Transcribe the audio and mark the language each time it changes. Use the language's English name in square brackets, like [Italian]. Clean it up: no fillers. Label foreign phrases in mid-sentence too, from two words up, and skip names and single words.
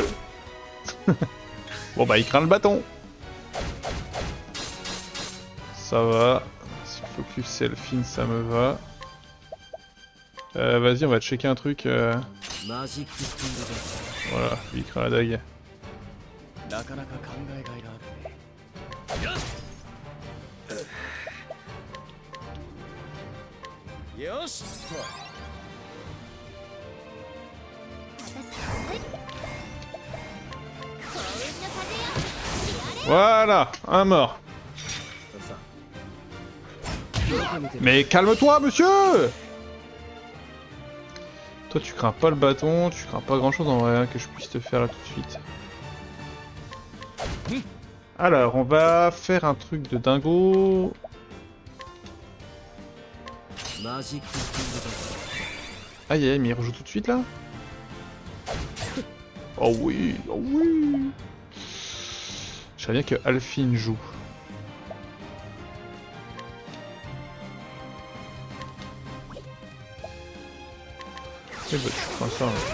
[French] Bon bah il craint le bâton. Ça va. Si le focus c'est Elfine, ça me va. Vas-y, on va checker un truc. [Japanese] マジックスピードだ [French] Voilà, lui il craint la dague. [Japanese] なかなか考えがいがあるねよし [French] Voilà, un mort. Comme ça. Mais calme-toi, monsieur! Toi, tu crains pas le bâton, tu crains pas grand chose en vrai hein, que je puisse te faire là tout de suite. Alors, on va faire un truc de dingo. [Japanese] マジックスピードだ [French] Aïe aïe, mais il rejoue tout de suite là? Oh oui, oh oui! Je savais bien que Alphine joue. Eh bah tu prends ça, hein.